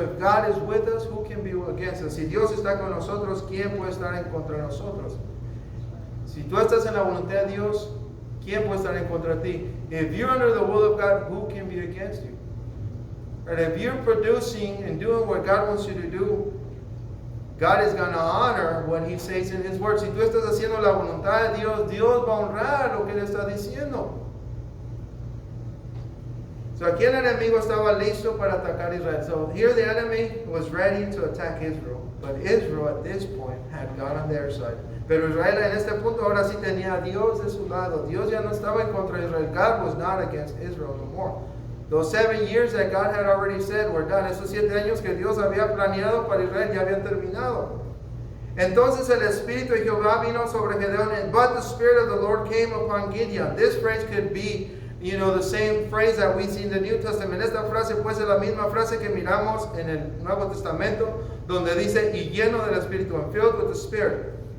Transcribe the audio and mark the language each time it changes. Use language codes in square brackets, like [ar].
[en] If God is with us, who can be against us? [es] Si Dios está con nosotros, ¿quién puede estar en contra de nosotros? Si tú estás en la voluntad de Dios, ¿quién puede estar en contra de ti? [en] If you're under the will of God, who can be against you? And if you're producing and doing what God wants you to do, God is going to honor what He says in His Word. [es] Si tú estás haciendo la voluntad de Dios, Dios va a honrar lo que Él está diciendo. So aquí el enemigo estaba listo para atacar Israel. [en] So here the enemy was ready to attack Israel. But Israel at this point had God on their side. [es] Pero Israel en este punto ahora sí tenía a Dios de su lado. Dios ya no estaba en contra de Israel. [en] God was not against Israel no more. Those 7 years that God had already said were done. [es] Esos 7 años que Dios había planeado para Israel ya habían terminado. Entonces el Espíritu de Jehová vino sobre Gedeón. [en] But the Spirit of the Lord came upon Gideon. This phrase could be the same phrase that we see in the New Testament. [es] Esta frase puede ser la misma frase que miramos en el Nuevo Testamento, donde dice, y lleno del Espíritu, [en] and filled with the Spirit.